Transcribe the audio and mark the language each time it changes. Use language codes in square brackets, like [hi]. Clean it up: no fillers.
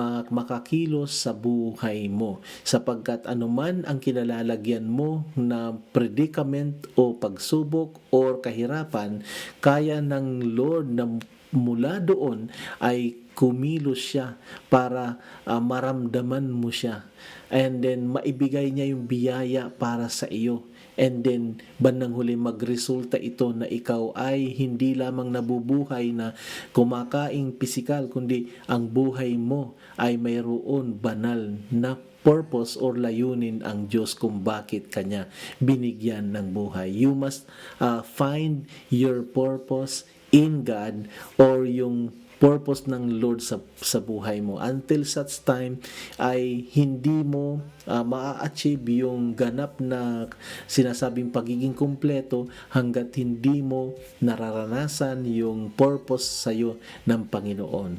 [tl] makakilos sa buhay mo, sapagkat anuman ang kinalalagyan mo na predicament o pagsubok or kahirapan, kaya ng Lord na mula doon ay kumilos siya para maramdaman mo siya, and then maibigay niya yung biyaya para sa iyo, and then bandang huli magresulta ito na ikaw ay hindi lamang nabubuhay na kumakaing pisikal, kundi ang buhay mo ay mayroon banal na purpose or layunin ang Diyos kung bakit kanya binigyan ng buhay. [en] You must find your purpose in God, or yung [tl] purpose ng Lord sa buhay mo. Until such time ay hindi mo maa-achieve yung ganap na sinasabing pagiging kumpleto hanggat hindi mo nararanasan yung purpose sa'yo ng Panginoon.